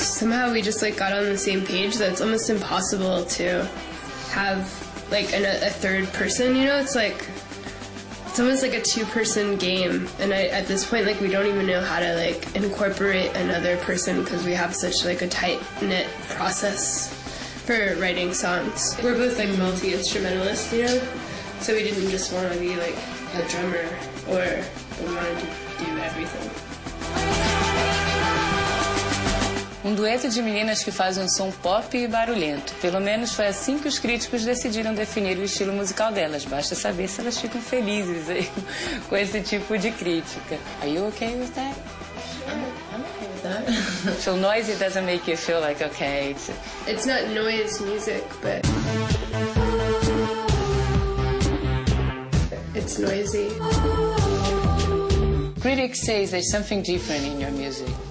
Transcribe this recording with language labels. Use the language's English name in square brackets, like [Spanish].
[English] Somehow we just like got on the same page that it's almost impossible to have like a third person, you know? It's almost like a 2-person game, and at this point, like, we don't even know how to like incorporate another person because we have such like a tight-knit process for writing songs. We're both like multi-instrumentalists, you know, so we didn't just want to be like a drummer, or we wanted to do everything. [Portuguese] Dueto de meninas que fazem um som pop e barulhento. Pelo menos foi assim que os críticos decidiram definir o estilo musical delas. Basta saber se elas ficam felizes aí, com esse tipo de crítica. [English] Are you okay with that? I'm okay with that. So noisy doesn't make you feel like okay. It's not noise music, but it's noisy. Critics say there's something different in your music.